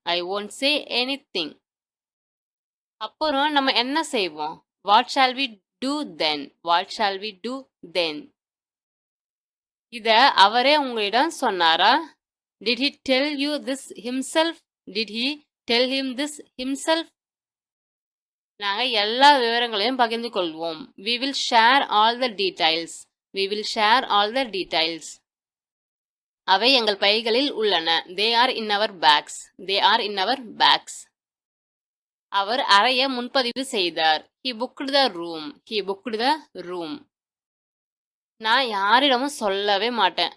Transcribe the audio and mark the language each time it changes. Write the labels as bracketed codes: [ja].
[en] I won't say anything. [ta] அப்புறம் நம்ம என்ன செய்வோம்? [en] What shall we do then? What shall we do then? [ta] இத அவரே உங்களிடம் சொன்னாரா? [en] Did he tell you this himself? Did he tell him this himself? [ta] நாங்க எல்லா விவரங்களையும் பகிர்ந்து கொள்வோம். [en] We will share all the details. We will share all the details. [ta] அவை எங்கள் பைகளில் உள்ளன. [en] They are in our bags. They are in our bags. [ta] அவர் அறையை முன்பதிவு செய்தார். [en] He booked the room. He booked the room. [ta] நான் யாரிடமும் சொல்லவே மாட்டேன்.